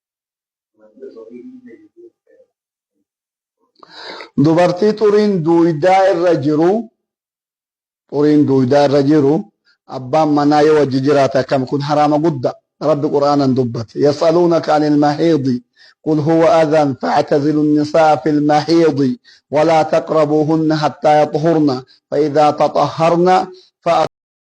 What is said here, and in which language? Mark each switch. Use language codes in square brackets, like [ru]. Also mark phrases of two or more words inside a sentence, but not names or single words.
[om] dubartii xuriin duudaa irra jiru abbaan manaa yoo wajji jiraate akkam kun haraama guddaa rabbi qur'aanan dubbate [ar] يسألونك عن المحيض قل هو أذى فاعتزلوا النساء في المحيض ولا تقربوهن حتى يطهرن فإذا تطهرن